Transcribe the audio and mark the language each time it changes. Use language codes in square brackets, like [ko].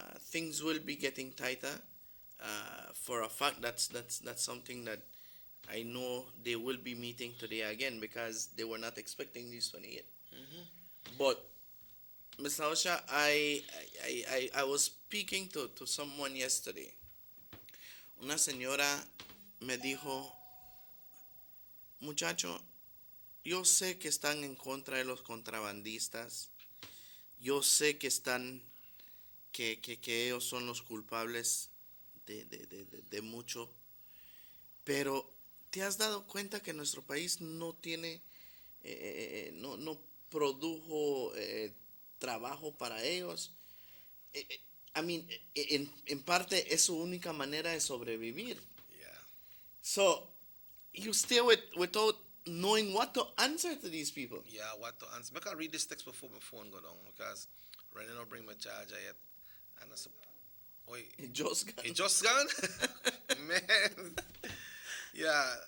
[en] Things will be getting tighter. For a fact, that's something that I know they will be meeting today again because they were not expecting these 28. But, Mr. Osha, I was speaking to someone yesterday. [es] Una señora me dijo, muchacho, yo sé que están en contra de los contrabandistas. Yo sé que que ellos son los culpables de mucho. Pero, ¿te has dado cuenta que nuestro país no tiene, no produjo trabajo para ellos? En parte es su única manera de sobrevivir. [en] Yeah. So, you still without knowing what to answer to these people. Yeah, what to answer. I can read this text before my phone go down because right now bring my charger yet. And I said, wait. It just got... It just gone? Man. Yeah.